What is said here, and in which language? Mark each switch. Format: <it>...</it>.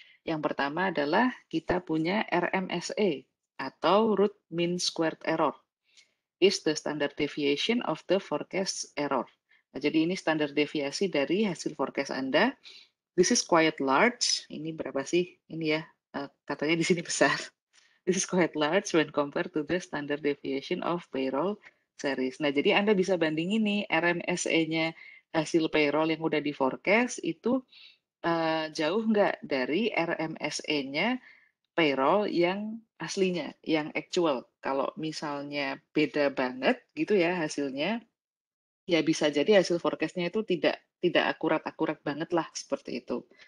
<id>Yang pertama adalah kita punya RMSE atau root mean squared error.</id> <en>Is the standard deviation of the forecast error.</en> <id>Nah, jadi ini standar deviasi dari hasil forecast Anda.</id> <en>This is quite large.</en> <id>Ini berapa sih? Ini ya, katanya di sini besar.</id> <en>This is quite large when compared to the standard deviation of payroll series.</en> <id>Nah, jadi Anda bisa bandingin nih RMSE-nya hasil payroll yang udah di forecast itu jauh nggak dari RMSE-nya payroll yang aslinya, yang actual. Kalau misalnya beda banget gitu ya hasilnya, ya bisa jadi hasil forecast-nya itu tidak akurat-akurat banget lah seperti itu.</id>